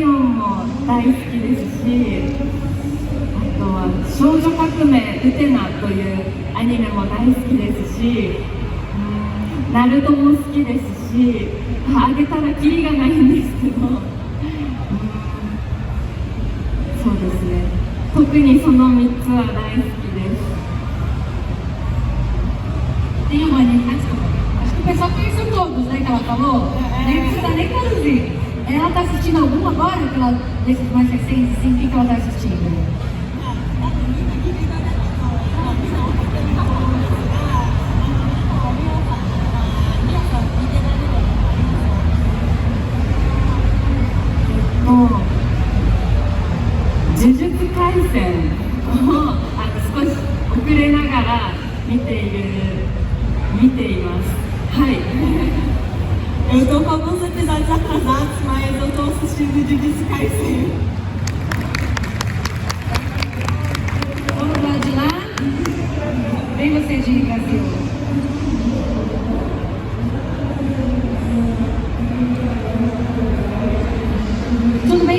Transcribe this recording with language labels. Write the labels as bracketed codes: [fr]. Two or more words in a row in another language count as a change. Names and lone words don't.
[ja] オンも大好きですし、あとは少女革命ウテナというアニメも大好きですし、ナルトも好きですし、あげたらキリがないんですけど、そうですね、特にその3つは大好きです。 [pt] Tem uma anime, acho que o pessoal conheceu todos, né, que ela falou. Deve ser nem traduzir. Ela tá assistindo alguma agora, desses mais recentes, assim, o que ela tá assistindo? [ja] Jujutsu Kaisenを少し遅れながら見ています。はい。 [pt] Eu tô com alguns episódios atrasados, mas eu tô assistindo Jujutsu Kaisen. Vamos lá de lá. Vem você de Brasil. Tudo bem?